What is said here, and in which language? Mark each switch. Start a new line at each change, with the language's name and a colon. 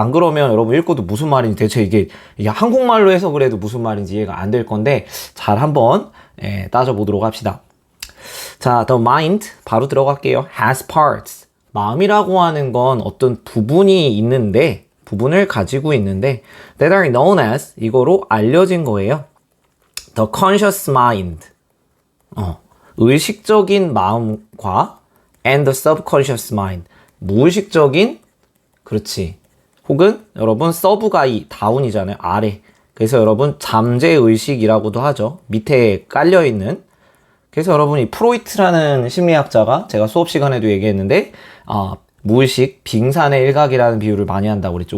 Korean: 안 그러면 여러분 읽고도 무슨 말인지 대체 이게 한국말로 해서 그래도 무슨 말인지 이해가 안 될 건데 잘 한번 따져보도록 합시다. 자,
English: the mind
Korean: 바로 들어갈게요.
English: has parts.
Korean: 마음이라고 하는 건 어떤 부분이 있는데, 부분을 가지고 있는데,
English: that are known as,
Korean: 이거로 알려진 거예요.
English: The conscious mind.
Korean: 의식적인 마음과
English: and the subconscious mind.
Korean: 무의식적인, 그렇지. 혹은 여러분, 서브가 이 다운이잖아요. 아래. 그래서 여러분, 잠재의식이라고도 하죠. 밑에 깔려있는. 그래서 여러분이 프로이트라는 심리학자가 제가 수업 시간에도 얘기했는데 무의식, 빙산의 일각이라는 비유를 많이 한다고 그랬죠.